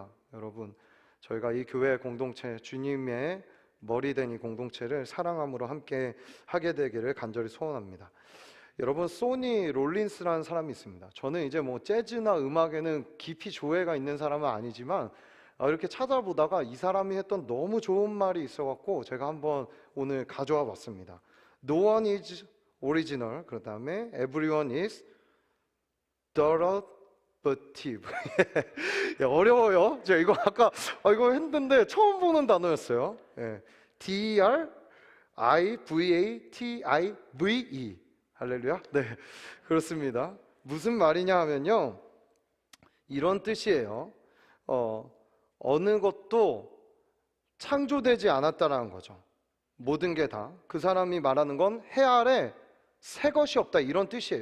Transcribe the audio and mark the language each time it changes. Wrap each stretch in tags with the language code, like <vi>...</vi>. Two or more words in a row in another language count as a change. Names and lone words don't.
<ko>여러분, 저희가 이 교회 공동체, 주님의 머리된 이 공동체를 사랑함으로 함께 하게 되기를 간절히 소원합니다. 여러분, 소니 롤린스라는 사람이 있습니다. 저는 이제 뭐 재즈나 음악에는 깊이 조예가 있는 사람은 아니지만 이렇게 찾아보다가 이 사람이 했던 너무 좋은 말이 있어갖고 제가 한번 오늘 가져와 봤습니다.</ko> <en>No one is original,</en> <ko>그 다음에</ko> <en>everyone is derivative.</en> <ko>어려워요. 제가 이거 아까 이거 했는데 처음 보는 단어였어요. 예.</ko> <en>D-R-I-V-A-T-I-V-E.</en> <ko>할렐루야. 네, 그렇습니다. 무슨 말이냐 하면요, 이런 뜻이에요. 어느 것도 창조되지 않았다라는 거죠. 모든 게 다, 그 사람이 말하는 건 해 아래 새 것이 없다, 이런 뜻이에요.</ko>